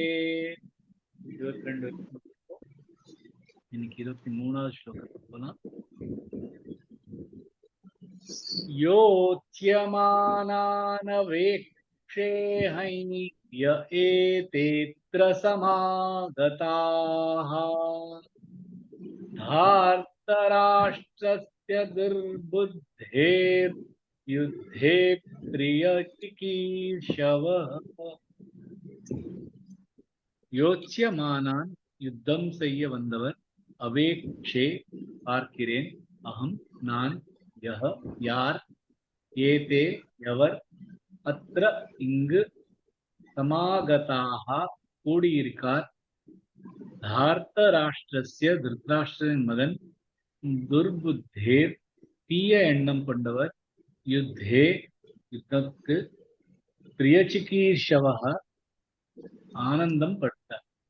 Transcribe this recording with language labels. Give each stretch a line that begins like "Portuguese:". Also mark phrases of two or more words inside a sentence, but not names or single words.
Sanskrit: 22 इनकी 23 श्लोक योत्स्यमानानवेक्षेऽहं य एतेऽत्र समागताः धार्तराष्ट्रस्य दुर्बुद्धेर्युद्धे प्रियचिकीर्षवः யோத்ஸ்யமானான்
Tamil: யுத்தம் செய்ய வந்தவர்
Sanskrit: அவேக்ஷே
Tamil: பார்க்கிறேன் அகம் நான் யஹ யார் ஏதே எவர் அத்ர இங்கு சமாகதாக கூடியிருக்கார் தார்த்தராஷ்டிரஸ்ய திருதராஷ்டிரனின் மகன் துர்புத்தேர் தீய எண்ணம் கொண்டவர் யுத்தே யுத்தத்துக்கு பிரியச்சிகீர்ஷவக ஆனந்தம் பட்டார்.